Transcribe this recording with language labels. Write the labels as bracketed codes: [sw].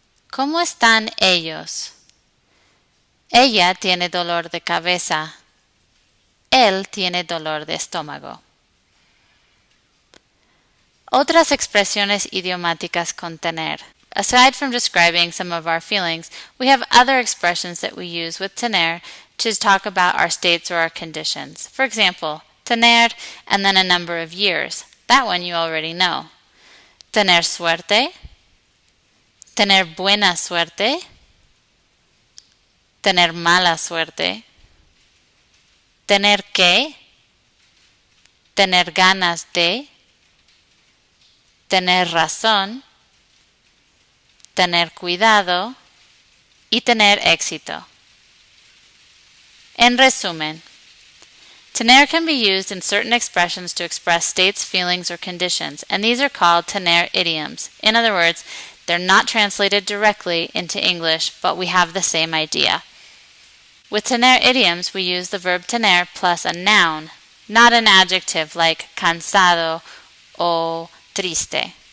[es] ¿Cómo están ellos? Ella tiene dolor de cabeza. Él tiene dolor de estómago. Otras expresiones idiomáticas con tener. [en] Aside from describing some of our feelings, we have other expressions that we use with tener to talk about our states or our conditions. For example, tener and then a number of years. That one you already know. [es] Tener suerte. Tener buena suerte. Tener mala suerte. Tener que. Tener ganas de. Tener razón. Tener cuidado y tener éxito. En resumen, [en] tener can be used in certain expressions to express states, feelings, or conditions, and these are called tener idioms. In other words, they're not translated directly into English, but we have the same idea. With tener idioms, we use the verb tener plus a noun, not an adjective like [es] cansado o triste.